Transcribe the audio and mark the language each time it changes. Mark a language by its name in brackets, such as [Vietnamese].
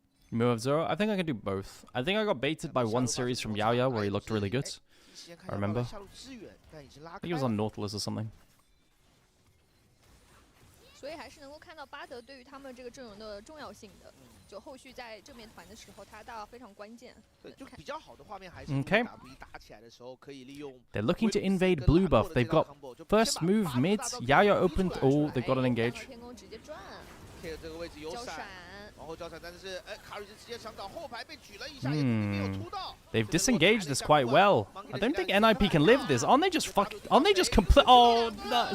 [English] Move Zero? I think I can do both. I think I got baited by one series from Yao Yao where he looked really good. I remember. I think he was on Nautilus or something. [Chinese] 所以还是能够看到巴德对于他们这个阵容的重要性的，就后续在正面团的时候，他非常关键。对，就比较好的画面还是 [English] Okay. [Chinese] 打起来的时候可以利用。 [English] They're looking to invade blue buff. They've got first move mid. Yao Yao opened. Oh, they've got an engage. [Chinese] 天空直接转。K 这个位置有闪。 [English] They've disengaged this quite well. I don't think NIP can live this. Aren't they just fucked? Aren't they just complete? Oh, no.